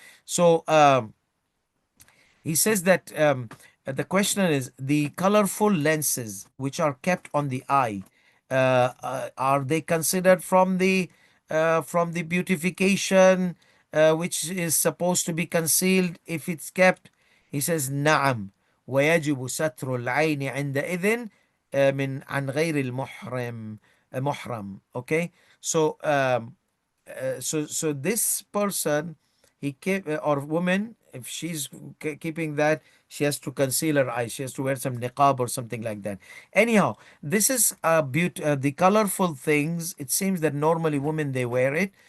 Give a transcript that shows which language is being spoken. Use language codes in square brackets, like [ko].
[en] So he says that the question is, the colorful lenses which are kept on the eye, are they considered from the beautification which is supposed to be concealed if it's kept? He says [ar] نعم ويجب ستر العين عندئذ من عن غير المحرم محرم. [en] Okay, so so this person, he kept, or woman, if she's keeping that, she has to conceal her eyes, she has to wear some niqab or something like that. Anyhow, this is the colorful things, it seems that normally women they wear it.